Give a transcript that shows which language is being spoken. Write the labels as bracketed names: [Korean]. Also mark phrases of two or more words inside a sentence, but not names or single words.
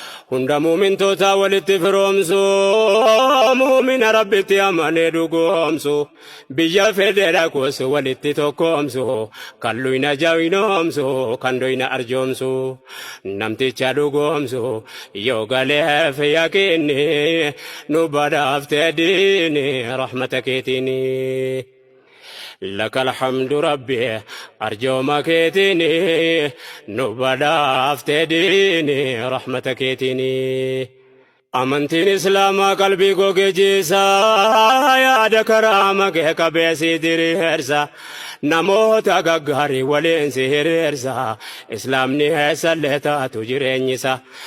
[Oromo] Hunda muumintoota walitti firoomsu, muumina Rabbitti amane dhugoomsu, biyya fedhe dhaquus walitti tokkoomsu, kan luyna jawinoomsu, kan doyna arjoomsu, namticha dhugoomsu, yoo galeef yaqiinni, nu badhaafte diini, rahmata keetini. [Arabic] لك الحمد ربي، [Oromo] arjooma keetini, nu badhaafte diini, rahmata keetini. Amantiin Islaamaa qalbii goge jiisa, yaada karaama kee qabee si diriirsa. Namoota gaggaarii waliin si hiriirsa, Islaamni eessallee taatu jireenyisa.